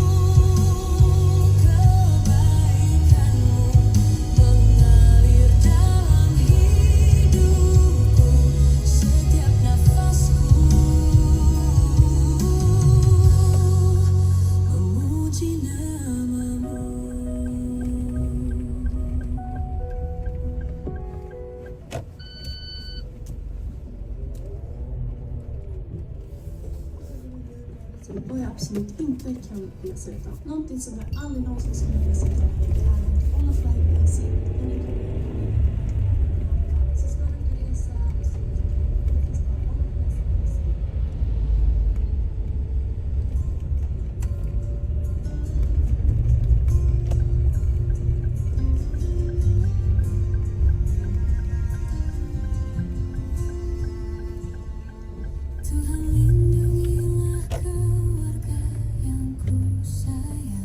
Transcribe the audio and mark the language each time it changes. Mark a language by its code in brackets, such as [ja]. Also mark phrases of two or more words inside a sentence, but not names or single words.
[id] Kebaikan-Mu mengalir dalam hidupku. Setiap nafasku memuji nama-Mu. [sv] Så vad jag absolut inte kan ersätta. Någonting som jag aldrig någonsin skulle ersätta är att hålla flaggan i sitt så ska du kunna resa och så finns det bara hålla flaggan i sitt. [id] Tuhan, lindungilah keluarga yang ku sayangi.